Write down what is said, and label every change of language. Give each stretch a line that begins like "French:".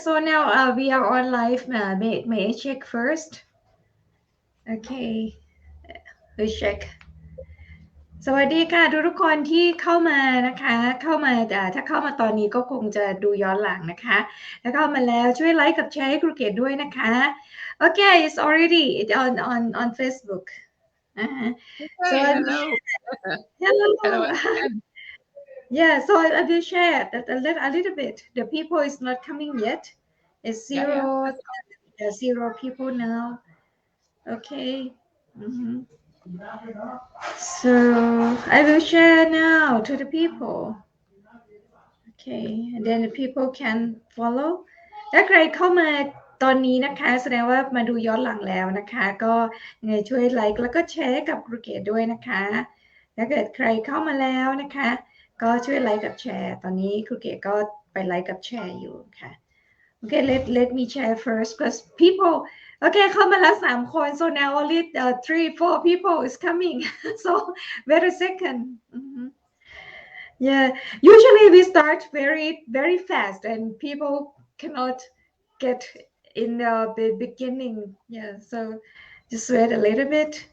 English: so now we are on live may I check first okay we check
Thai: สวัสดีค่ะทุกคนที่เข้ามานะคะเข้ามาถ้าเข้ามาตอนนี้ก็คงจะดูย้อนหลังนะคะถ้าเข้ามาแล้วช่วยไลค์กับแชร์ให้ครูเกดด้วยนะคะ
English: okay it's already on Facebook so Hey, hello. hello Hello again. Yeah, so I will share that a little bit. The people is not coming yet. It's Yeah. zero people now. Okay. Mhm. So I will share now to the people. Okay, and then the people can follow.
Thai: ถ้าใครเข้ามาตอนนี้นะคะแสดงว่ามาดูย้อนหลังแล้วนะคะก็ยังไงช่วยไลค์แล้วก็แชร์กับครูเกดด้วยนะคะถ้าเกิดใครเข้ามาแล้วนะคะก็ช่วยไลค์กับแชร์ตอนนี้ครูเกดก็ไปไลค์กับแชร์อยู่ค่ะ
English: Okay, let me share first because people okay
Thai: เข้ามาแล้ว3 คน
English: so now only 3-4 people is coming so wait a second. Yeah, usually we start very fast and people cannot get in the beginning. Yeah, so just wait a little bit.